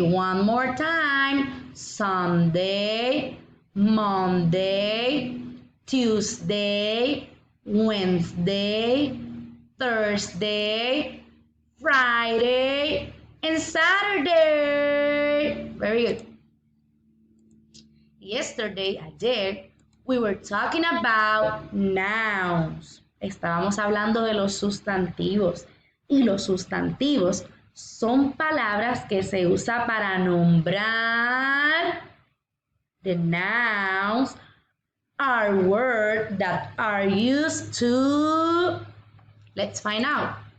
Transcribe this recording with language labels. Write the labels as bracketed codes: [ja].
[en] One more time. Sunday, Monday, Tuesday, Wednesday, Thursday, Friday, and Saturday. Very good. Yesterday, ayer, we were talking about nouns. [es] Estábamos hablando de los sustantivos. Y los sustantivos son palabras que se usa para nombrar. [en] The nouns are words that are used to. Let's find out.